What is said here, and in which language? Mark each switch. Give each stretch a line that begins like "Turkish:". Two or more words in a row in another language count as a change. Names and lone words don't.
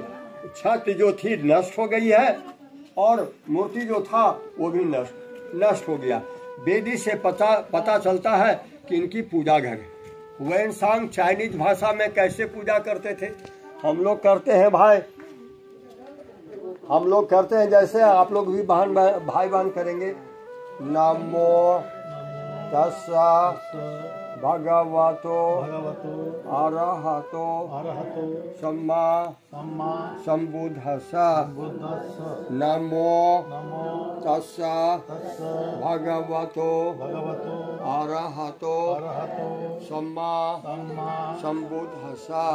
Hindi: छत जो थी नष्ट हो गई है और मूर्ति जो था वो भी नष्ट हो गया। वेदी से पता चलता है कि इनकी पूजा घर है। हुएन सांग चाइनीज भाषा में कैसे पूजा करते थे, हम लोग करते हैं भाई, हम लोग करते हैं जैसे आप लोग भी भाई बहन करेंगे।
Pali: नमो तस्सा भगवतो अरहतो सम्मा सम्बुद्धस्सा। नमो तस्सा भगवतो अरहतो सम्मा सम्बुद्धस्सा।